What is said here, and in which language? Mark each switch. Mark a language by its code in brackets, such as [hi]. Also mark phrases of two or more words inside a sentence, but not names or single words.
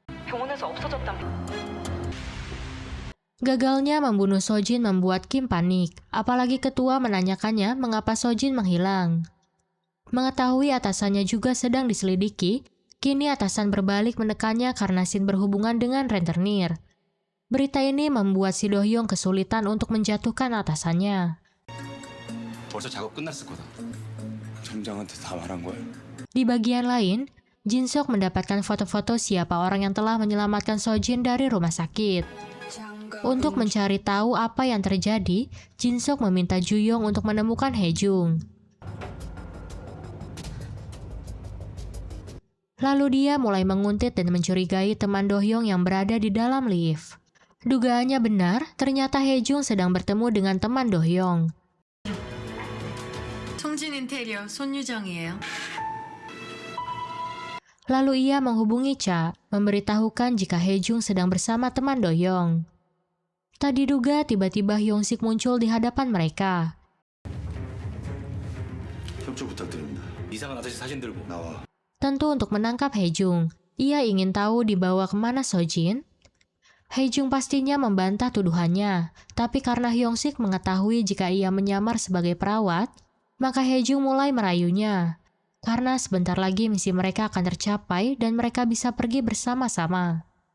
[id] Gagalnya membunuh Sojin membuat Kim panik, apalagi ketua menanyakannya mengapa Sojin menghilang. Mengetahui atasannya juga sedang diselidiki, kini atasan berbalik menekannya karena Shin berhubungan dengan rentenir. Berita ini membuat si Do-hyung kesulitan untuk menjatuhkan atasannya. [ko] 벌써 작업 끝났을 거다. 점장한테 다 말한 거야. [id] Di bagian lain, Jin-sok mendapatkan foto-foto siapa orang yang telah menyelamatkan Sojin dari rumah sakit. Untuk mencari tahu apa yang terjadi, Jin-sok meminta Ju-young untuk menemukan Hae-jung. Lalu dia mulai menguntit dan mencurigai teman Do-hyung yang berada di dalam lift. Dugaannya benar, ternyata Hae-jung sedang bertemu dengan teman Do-hyung. [ko] 송진 인테리어 손유정이에요. [id] Lalu ia menghubungi Cha, memberitahukan jika Hejung sedang bersama teman Do-hyung. Tak diduga tiba-tiba Hyung-sik muncul di hadapan mereka. [ko] 협조 부탁드립니다. 이상한 아저씨 사진 들고 나와. [id] Tentu untuk menangkap Hejung. Ia ingin tahu dibawa kemana Sojin. Hejung pastinya membantah tuduhannya, tapi karena Hyung-sik mengetahui jika ia menyamar sebagai perawat, maka Hejung mulai merayunya. Karena sebentar lagi misi mereka akan tercapai dan mereka bisa pergi bersama-sama.